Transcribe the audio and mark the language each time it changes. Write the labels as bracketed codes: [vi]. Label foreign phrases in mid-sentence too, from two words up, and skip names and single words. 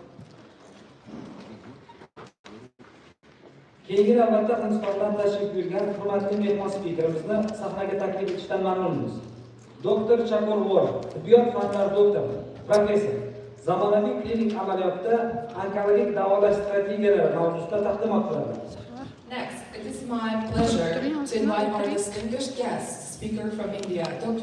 [uz] Keyingi navbatda Hindistondan tashrif buyurgan hurmatli mehmon spikerimizni sahnaga taklif etishdan mamnunmiz. Doktor Chakor Vor, tibbiyot fanlari doktori, professor, zamonaviy klinik amaliyotda onkologik davolash strategiyalari mavzusida taqdimot qiladi. [en] Next, it is my pleasure to invite our distinguished guest, speaker from India, Dr.